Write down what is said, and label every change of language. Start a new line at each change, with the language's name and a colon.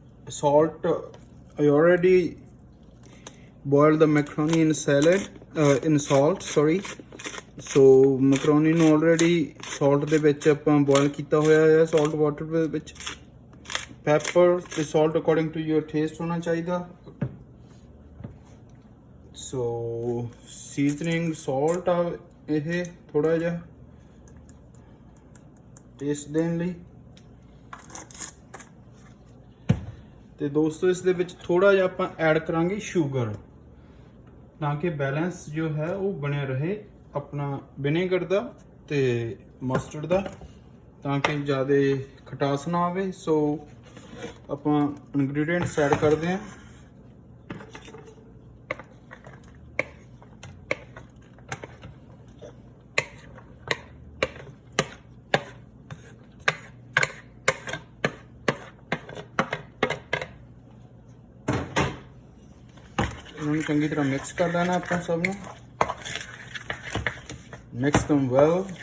English: Salt, I already boiled the macaroni in in salt, sorry.
Punjabi: So macaroni ਨੂੰ already salt ਦੇ ਵਿੱਚ ਆਪਾਂ boil ਕੀਤਾ ਹੋਇਆ ਹੈ, salt water ਦੇ ਵਿੱਚ। Pepper ਤੇ salt according to your taste ਹੋਣਾ ਚਾਹੀਦਾ। So seasoning salt ਆ ਇਹ ਥੋੜਾ ਜਿਹਾ ਟੇਸਟ ਦੇਣ ਲਈ। ਤੇ ਦੋਸਤੋ ਇਸ ਦੇ ਵਿੱਚ ਥੋੜਾ ਜਿਹਾ ਆਪਾਂ ਐਡ ਕਰਾਂਗੇ ਸ਼ੂਗਰ, ਤਾਂ ਕਿ ਬੈਲੈਂਸ ਜੋ ਹੈ ਉਹ ਬਣਿਆ ਰਹੇ ਆਪਣਾ ਵਿਨੇਗਰ ਦਾ ਤੇ ਮਸਟਰਡ ਦਾ, ਤਾਂ ਕਿ ਜ਼ਿਆਦਾ ਖਟਾਸ ਨਾ ਆਵੇ। ਸੋ ਆਪਾਂ ਇਨਗਰੀਡੀਐਂਟਸ ਐਡ ਕਰਦੇ ਹਾਂ। ਇਹਨੂੰ ਚੰਗੀ ਤਰ੍ਹਾਂ ਮਿਕਸ ਕਰ ਲੈਣਾ ਆਪਾਂ ਸਭ ਨੂੰ।
English: Mix them well.